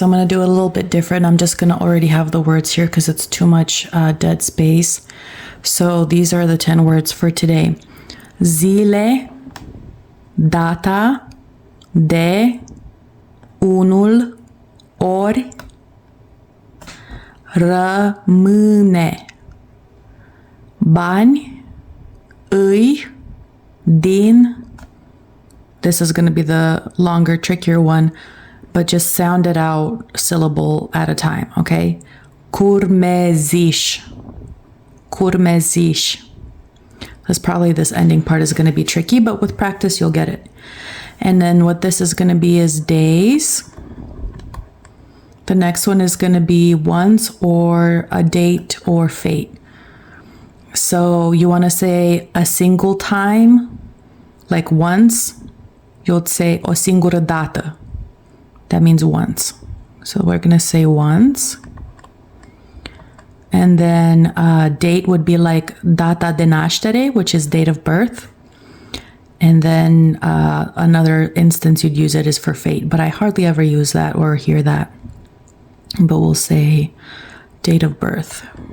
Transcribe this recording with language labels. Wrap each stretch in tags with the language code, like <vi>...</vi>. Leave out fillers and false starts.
<en>I'm going to do it a little bit different. I'm just going to already have the words here because it's too much dead space. So these are the 10 words for today.</en> <ro>Zile, data, de, unul, ori, rămâne, bani, îi, din.</ro> <en>This is going to be the longer, trickier one, but just sound it out syllable at a time, okay?</en> <ro>Curmeziș. Curmeziș.</ro> <en>That's probably this ending part is going to be tricky, but with practice, you'll get it. And then what this is going to be is days. The next one is going to be once or a date or fate. So you want to say a single time, like once. You'll say</en> <ro>o singură dată.</ro> <en>That means once. So we're going to say once. And then date would be like</en> <ro>data de naștere,</ro> <en>which is date of birth. And then another instance you'd use it is for fate. But I hardly ever use that or hear that. But we'll say date of birth.</en>